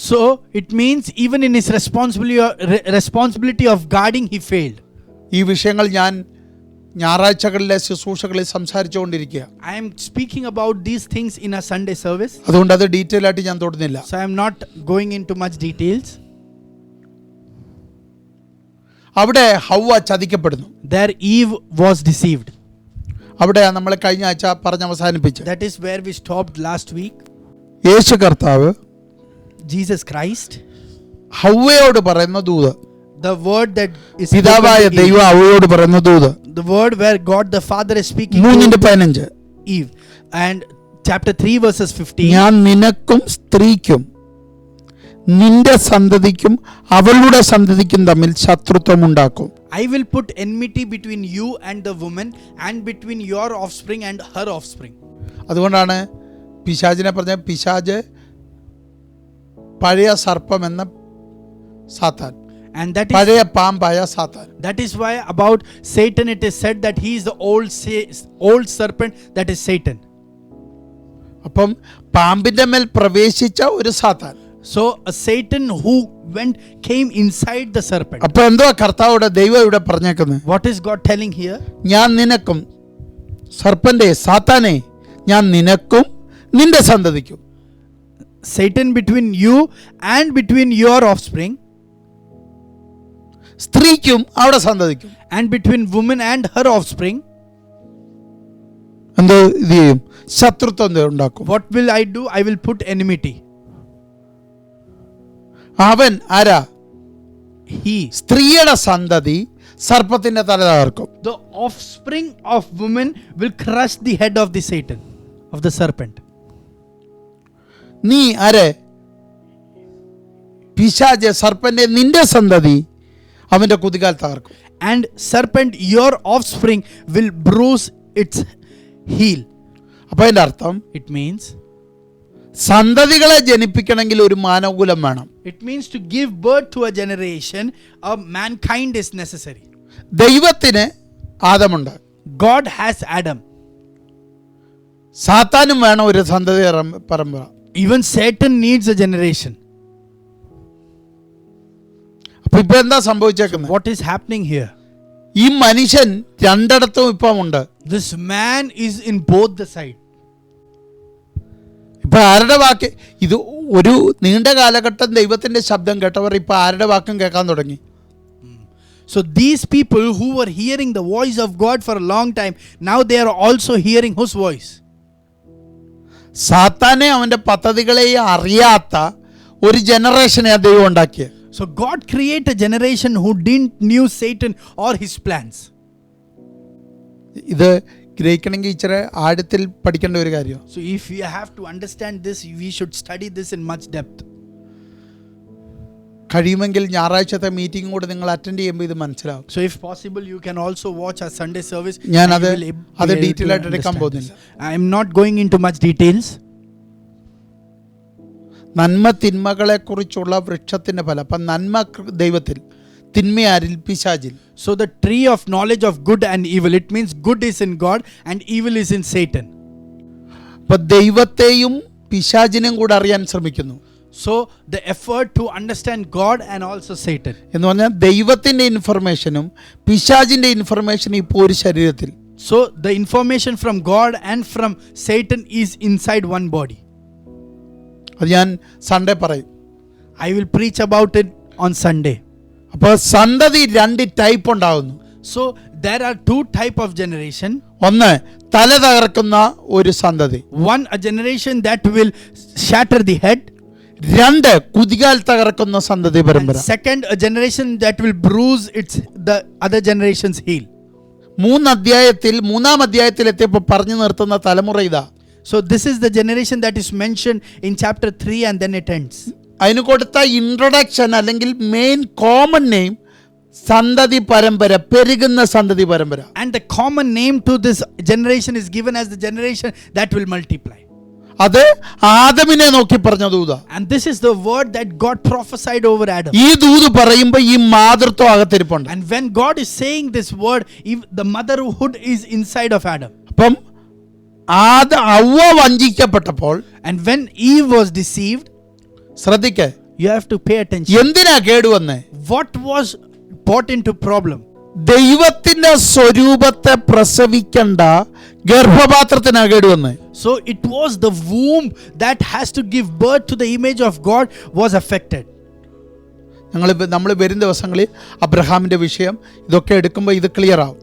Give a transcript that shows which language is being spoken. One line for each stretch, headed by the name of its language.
English: So it means even in his responsibility of guarding, he failed.
Malayalam: ഈ വിഷയങ്ങൾ ഞാൻ ഞായറാഴ്ചകളിലെ ശുശ്രൂഷകളിൽ സംസാരിച്ചുകൊണ്ടിരിക്കുക.
English: I am speaking about these things in a Sunday service.
Malayalam: അതുകൊണ്ട് അത് detail ആയിട്ട് ഞാൻ തൊടുന്നില്ല.
English: So I am not going into much details.
Malayalam: അവിടെ ഹവ്വ ചതിക്കപ്പെടുന്നു.
English: There Eve was deceived.
Malayalam: അവിടെ നമ്മൾ കഴിഞ്ഞ ആഴ്ച പറഞ്ഞ് അവസാനിപ്പിച്ചു.
English: That is where we stopped last week.
Malayalam: യേശു കർത്താവ്
English: Jesus Christ,
Malayalam: ഹവ്വയോട് പറയുന്ന ദൂത്,
English: the word that is
Malayalam: പിതാവായ
English: spoken to Eve,
Malayalam: ദൈവം ഹവ്വയോട് പറയുന്ന ദൂത്,
English: the word where God the Father is speaking 3:15. to Eve, and chapter 3 verses 15.
Malayalam: ഞാൻ നിനക്കും സ്ത്രീക്കും നിന്റെ സന്തതിക്കും അവളുടെ സന്തതിക്കും തമ്മിൽ ശത്രുത്വം ഉണ്ടാക്കും.
English: I will put enmity between you and the woman, and between your offspring and her offspring.
Malayalam: അതുകൊണ്ടാണ് പിശാചിനെ പറഞ്ഞ പിശാച് പഴയ സർപ്പം എന്ന സാത്താൻ,
English: And
Malayalam: പഴയ പാമ്പായ സാത്താൻ.
English: that is why about Satan it is said that he is the old serpent, that is Satan.
Malayalam: അപ്പം പാമ്പിന്റെ മേൽ പ്രവേശിച്ച ഒരു സാത്താൻ.
English: So a Satan who came inside the serpent.
Malayalam: അപ്പൊ എന്തോ കർത്താവോട് ദൈവം ഇവിടെ പറഞ്ഞേക്കുന്നത്?
English: What is God telling here?
Malayalam: ഞാൻ നിനക്കും സർപ്പന്റെ സാത്താനെ ഞാൻ നിനക്കും നിന്റെ സന്തതിക്കും.
English: Satan between you and between your offspring,
Malayalam: സ്ത്രീക്കും അവിടെ സന്തതിക്കും.
English: and between woman and her offspring.
Malayalam: എന്തോ ഇത് ചെയ്യും? ശത്രുത്വം ഉണ്ടാക്കും.
English: What will I do? I will put enmity.
Malayalam: അവൻ ആരാ?
English: He,
Malayalam: സ്ത്രീയുടെ സന്തതി സർപ്പത്തിന്റെ തല തകർക്കും.
English: The offspring of woman will crush the head of the Satan, of the serpent.
Malayalam: നീ ആരെ? പിശാച്, സർപ്പന്റെ നിന്റെ സന്തതി അവന്റെ കുതികാൽ തകർക്കും.
English: And serpent, your offspring will bruise its heel.
Malayalam: അപ്പൊ അതിന്റെ അർത്ഥം,
English: It means
Malayalam: സന്തതികളെ ജനിപ്പിക്കണമെങ്കിൽ ഒരു മാനവകുലം വേണം.
English: It means to give birth to a generation, a mankind is necessary.
Malayalam: ദൈവത്തിന് ആദമുണ്ട്,
English: God has Adam.
Malayalam: സാത്താനും വേണം ഒരു സന്തതി പരമ്പര.
English: Even Satan needs a generation.
Malayalam: അപ്പൊ ഇപ്പൊ എന്താ സംഭവിച്ചേക്കുന്നത്?
English: What is happening here?
Malayalam: ഈ മനുഷ്യൻ രണ്ടിടത്തും ഇപ്പം ഉണ്ട്.
English: This man is in both the side.
Malayalam: ഇപ്പൊ ആരുടെ വാക്ക്? ഇത് ഒരു നീണ്ട കാലഘട്ടം ദൈവത്തിന്റെ ശബ്ദം കേട്ടവർ ഇപ്പൊ ആരുടെ വാക്കും കേൾക്കാൻ തുടങ്ങി.
English: So these people who were hearing the voice of God for a long time, now they are also hearing whose voice?
Malayalam: സാത്താനെ അവന്റെ പദ്ധതികളെയും അറിയാത്ത ഒരു ജനറേഷനെ ദൈവം ഉണ്ടാക്കിയത്.
English: So God created a generation who didn't knew Satan or his plans.
Malayalam: ഇത് ഗ്രഹിക്കണമെങ്കിൽ ഇച്ചിരി ആഴത്തിൽ പഠിക്കേണ്ട ഒരു കാര്യം.
English: So if we have to understand this, we should study this in much depth.
Malayalam: കഴിയുമെങ്കിൽ ഞായറാഴ്ചത്തെ മീറ്റിംഗ് കൂടെ നിങ്ങൾ അറ്റൻഡ് ചെയ്യുമ്പോൾ ഇത് മനസ്സിലാവും.
English: So if possible, you can also watch our Sunday service.
Malayalam: ഞാൻ
English: and
Malayalam: അത്
English: you will be
Malayalam: അത്
English: able to
Malayalam: ഡീറ്റെയിൽ ആയിട്ട് എടുക്കാൻ
English: understand
Malayalam: പോകുന്നില്ല.
English: this. I am not going into much details.
Malayalam: നന്മ തിന്മകളെ കുറിച്ചുള്ള വൃക്ഷത്തിന്റെ ഫലം. അപ്പം നന്മ ദൈവത്തിൽ, തിന്മയാരിൽ? പിശാചിൽ.
English: So the tree of knowledge of good and evil, it means good is in God and evil is in Satan.
Malayalam: അപ്പൊ ദൈവത്തെയും പിശാചിനെയും കൂടെ അറിയാൻ ശ്രമിക്കുന്നു.
English: So the effort to understand God and also Satan.
Malayalam: എന്ന് പറഞ്ഞാൽ ദൈവത്തിന്റെ ഇൻഫർമേഷനും പിശാചിന്റെ ഇൻഫർമേഷനും ഇപ്പോൾ ഒരു ശരീരത്തിൽ.
English: So the information from God and from Satan is inside one body.
Malayalam: അത് ഞാൻ സൺഡേ പറയും.
English: I will preach about it on Sunday.
Malayalam: അപ്പോൾ സന്തതി രണ്ട് ടൈപ്പ് ഉണ്ടാകുന്നു.
English: So there are two type of generation.
Malayalam: ഒന്ന് തല തകർക്കുന്ന ഒരു സന്തതി.
English: One, a generation that will shatter the head.
Malayalam: രണ്ട് കുതികാൽ തകർക്കുന്ന സന്തതി
English: And
Malayalam: പരമ്പര.
English: second, a generation that will bruise the other generation's heel.
Malayalam: മൂന്നാം അധ്യായത്തിൽ എത്തിയപ്പോൾ പറഞ്ഞു നിർത്തുന്ന തലമുറ ഇതാ.
English: So this is the generation that is mentioned in chapter 3 and then it ends.
Malayalam: അതിന് കൊടുത്ത ഇൻട്രൊഡക്ഷൻ അല്ലെങ്കിൽ
English: main common name
Malayalam: സന്തതി പരമ്പര, പെരുകുന്ന സന്തതി പരമ്പര.
English: And the common name to this generation is given as the generation that will multiply.
Malayalam: അത് ആദമിനെ നോക്കി പറഞ്ഞ ദൂത.
English: And this is the word that God prophesied over Adam.
Malayalam: ഈ ദൂത് പറയുമ്പോൾ ഈ മാതൃത്വം അകത്തിരിപ്പുണ്ട്.
English: And when God is saying this word, the motherhood is inside of Adam.
Malayalam: അപ്പം അവ്വ വഞ്ചിക്കപ്പെട്ടപ്പോൾ,
English: And when Eve was deceived,
Malayalam: ശ്രദ്ധിക്ക,
English: you have to pay attention.
Malayalam: എന്തിനാ കേടുവന്നേ?
English: What was brought into problem?
Malayalam: ദൈവത്തിന്റെ സ്വരൂപത്തെ പ്രസവിക്കേണ്ട ഗർഭപാത്രത്തിനാ കേടുവന്നേ.
English: So it was the womb that has to give birth to the image of God was affected.
Malayalam: നമ്മൾ വരും ദിവസങ്ങളിൽ അബ്രഹാമിന്റെ വിഷയം ഇതൊക്കെ എടുക്കുമ്പോൾ ഇത് ക്ലിയർ ആവും.